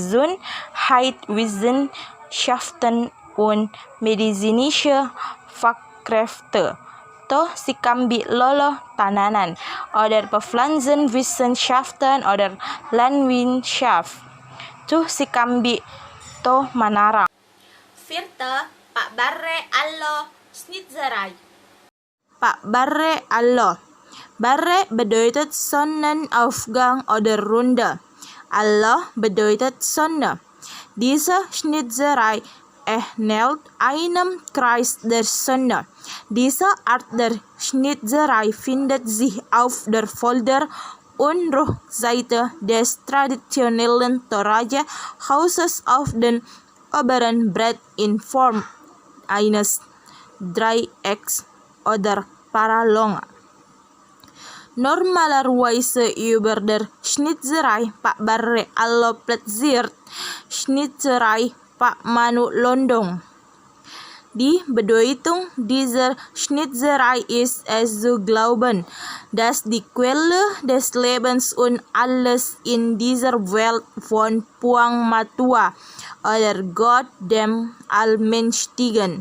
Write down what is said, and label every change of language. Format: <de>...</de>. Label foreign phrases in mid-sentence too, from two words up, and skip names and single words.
<de>Gesundheitswissenschaften und medizinische Fachkräfte, Sikambi Lolo Tananan oder Pflanzenwissenschaften oder Landwirtschaft, Sikambi To Manara. Vierte, Pak Barre Allo Schnitzerei. Pak Barre Allah. Barre bedeutet Sonnenaufgang oder Runde. Allah bedeutet Sonne. Diese Schnitzerei ähnelt einem Kreis der Sonne. Diese Art der Schnitzerei findet sich auf der Vorder- und Rückseite des traditionellen Toraja-Hauses auf den oberen Brett in Form eines Dreiecks oder Paralonga. Normalerweise über der Schnitzerei Pak Barre Allah platziert Schnitzerei Pak Manu Londong. Die Bedeutung dieser Schnitzerei ist es zu glauben, dass die Quelle des Lebens und alles in dieser Welt von Puang Matua oder Gott dem Allmächtigen.</de>